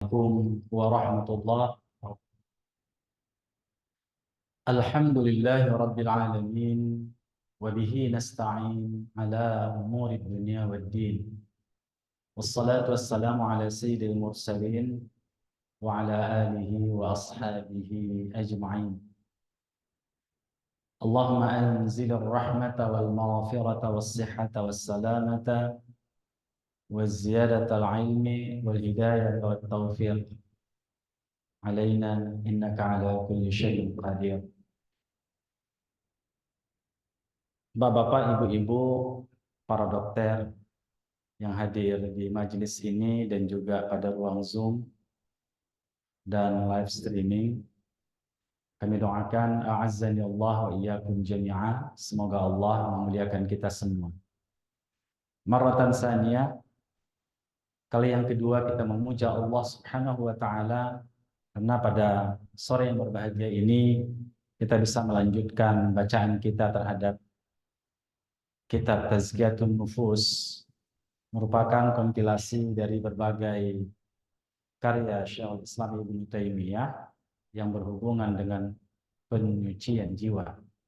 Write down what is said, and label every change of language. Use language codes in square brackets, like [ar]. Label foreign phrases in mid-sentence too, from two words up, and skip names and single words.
[ar] السلام عليكم ورحمة الله وبركاته الحمد لله رب العالمين وبه نستعين على أمور الدنيا والدين. والصلاة والسلام على سيد المرسلين وعلى آله وأصحابه أجمعين. اللهم أنزل الرحمة والمغفرة والصحة والسلامة والزيادة العلم والهداية والتوفيق علينا إنك على كل شيء قدير. [id] Bapak-bapak, ibu-ibu, para dokter yang hadir di majelis ini dan juga pada ruang Zoom dan [en] live streaming, [id] kami doakan [ar] أعزنا الله وإياكم جميعا, [id] semoga Allah memuliakan kita semua. [ar] مرة ثانية, [id] kali yang kedua kita memuja Allah [ar] سبحانه وتعالى [id] karena pada sore yang berbahagia ini kita bisa melanjutkan bacaan kita terhadap kitab Tazkiyatun Nufus, merupakan kompilasi dari berbagai karya Syekhul Islam Ibnu Taimiyah yang berhubungan dengan penyucian jiwa.